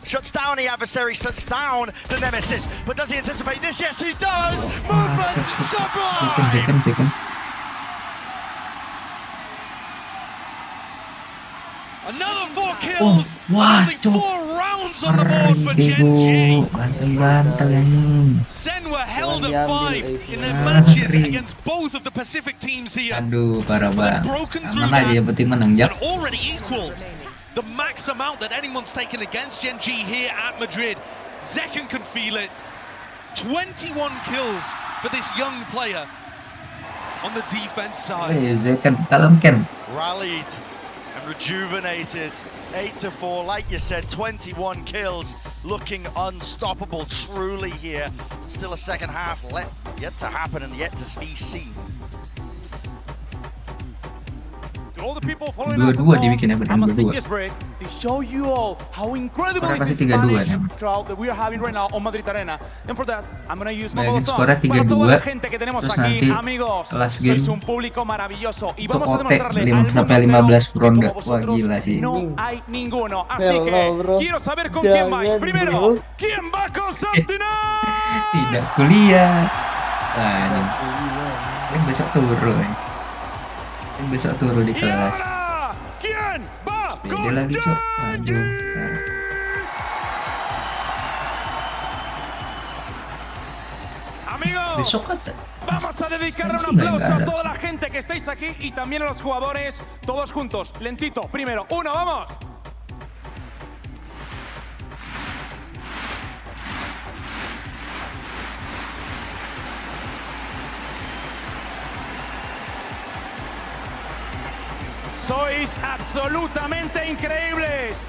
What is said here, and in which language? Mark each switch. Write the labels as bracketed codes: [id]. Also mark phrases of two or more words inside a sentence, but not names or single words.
[en] Shuts down the adversary, shuts down the nemesis. But does he anticipate this? Yes, he does! Movement sublime! Second. Another 4 kills! Wah, Only 4 rounds on the board for Gen G! [id] Bantal anjing. [en] Sen were held at 5 in their matches against both of the Pacific teams here. [id] Aduh, parah banget. [en] Broken through [id] Mana aja yang penting menang, [en] and Jak. already equaled the max amount that anyone's taken against Gen G here at Madrid. Zekken can feel it. 21 kills for this young player on the defense side. [id] Zekken kalem Ken. [en] Rallied and rejuvenated. 8-4, like you said, 21 kills, looking unstoppable truly here. Still a second half yet to happen and yet to be seen. All the people following us [id] Dua-dua dibikinnya [en] I must take [id] berdua. [en] this break to show you all how incredible [id] Orang [en] is [id] kasih [en] this [id] 3-2 [en] Spanish [id] kan? [en] crowd that we are having right now on Madrid Arena. And for that, I'm gonna use my [id] Bayangin [es] botón [id] skornya [es] para toda la [id] 3-2, [es] gente que tenemos [id] terus [es] aquí, [id] nanti [es] amigos. [en] last game [es] Sois un público maravilloso y [id] untuk [es] vamos a [id] OT [es] demostrarle [id] 5 [es] al [id] sampai [es] mundo entero [id] 15 ronde. [es] que como Wah, vosotros [id] gila sih. [es] no hay ninguno. Así [id] Hello, [es] que [id] bro. [es] quiero saber con quién vais. Primero, [id] bro. [es] ¿quién va con Sentinel? [id] Tidak kuliah. Wah, ini. Kan besok turun. Kan besok turun di kelas. [es] ¿Quién va [id] Beda [es] con [id] lagi, Cok. Aduh. [es] Amigos, [id] Besok kan [es] vamos a dedicarle sí, un aplauso [id] nggak [es] a [id] ada. [es] toda la gente que estáis aquí y también a los jugadores, todos juntos, lentito. Primero, uno, vamos. Sois absolutamente increíbles.